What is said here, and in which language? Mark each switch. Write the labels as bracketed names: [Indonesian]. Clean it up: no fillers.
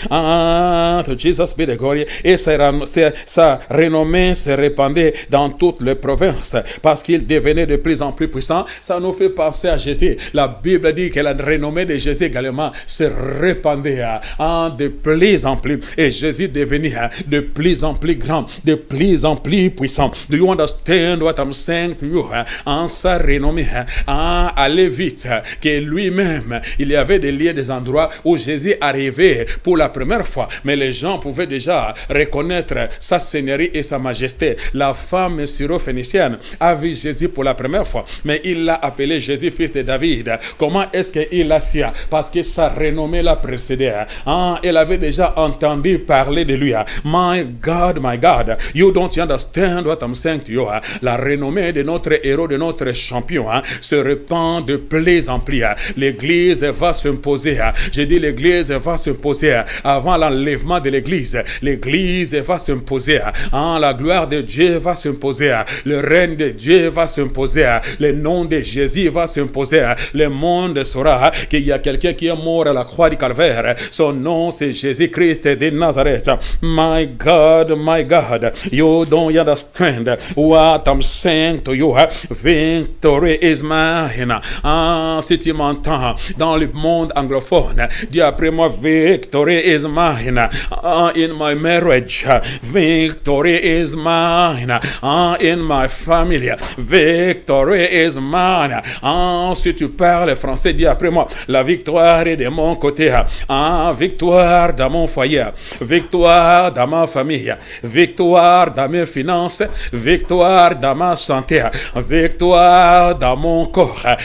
[English] To Jesus be the glory. [French] Et sa renommée se répandait dans toutes les provinces parce qu'il devenait de plus en plus puissant. Ça nous fait penser à Jésus. La Bible dit que la renommée de Jésus également se répandait de plus en plus. Et Jésus devenait de plus en plus grand, de plus en plus puissant. [English] Do you understand what I'm saying to you? [French] En sa renommée, allait vite, que lui-même, il y avait des lieux, des endroits où Jésus arrivé pour la première fois, mais les gens pouvaient déjà reconnaître sa seigneurie et sa majesté. La femme syro-phénicienne a vu Jésus pour la première fois, mais il l'a appelé Jésus, fils de David. Comment est-ce qu'il l'a su? Parce que sa renommée l'a précédé. Elle avait déjà entendu parler de lui. [English] My God, you don't understand what I'm saying to you. [French] La renommée de notre héros, de notre champion, se répand de plus en plus. L'église va s'imposer. J'ai dit l'église va s'imposer. Avant l'enlèvement de l'église, l'église va s'imposer. La gloire de Dieu va s'imposer. Le règne de Dieu va s'imposer. Le nom de Jésus va s'imposer. Le monde saura qu'il y a quelqu'un qui est mort à la croix du calvaire. Son nom c'est Jésus-Christ de Nazareth. [English] My God, you don't understand what I'm saying to you. Victory is mine. [French] Si tu m'entends dans le monde anglophone, dis après moi, [English] victory is mine. In my marriage, victory is mine. In my family, victory is mine. [French] Si tu parles français, dis après moi, la victoire est de mon côté. Victoire dans mon foyer, victoire dans ma famille, victoire dans mes finances, victoire dans ma santé, victoire dans mon corps.